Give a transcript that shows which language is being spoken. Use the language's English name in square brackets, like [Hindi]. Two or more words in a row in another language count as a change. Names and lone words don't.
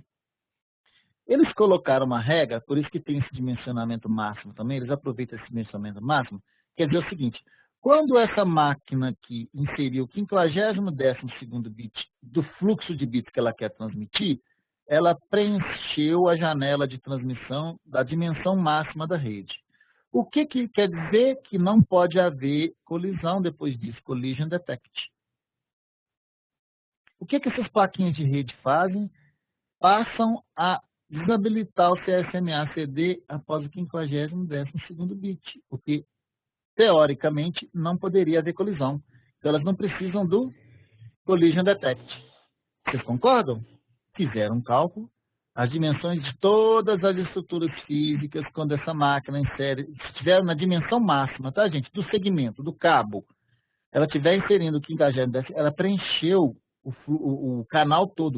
[Portuguese] Eles colocaram uma regra, por isso que tem esse dimensionamento máximo também, eles aproveitam esse dimensionamento máximo, quer dizer o seguinte, quando essa máquina aqui inseriu o 50º12º bit do fluxo de bits que ela quer transmitir, ela preencheu a janela de transmissão da dimensão máxima da rede. O que quer dizer que não pode haver colisão depois disso, [English] collision detect. [Portuguese] O que essas plaquinhas de rede fazem? Passam a desabilitar o CSMA-CD após o 50º12º bit, porque, teoricamente, não poderia haver colisão. Então, elas não precisam do [English] collision detect. [Portuguese] Vocês concordam? Fizeram um cálculo, as dimensões de todas as estruturas físicas, quando essa máquina insere, se estiver na dimensão máxima, tá, gente? Do segmento, do cabo, ela estiver inserindo o 50º12º, ela preencheu o canal todo.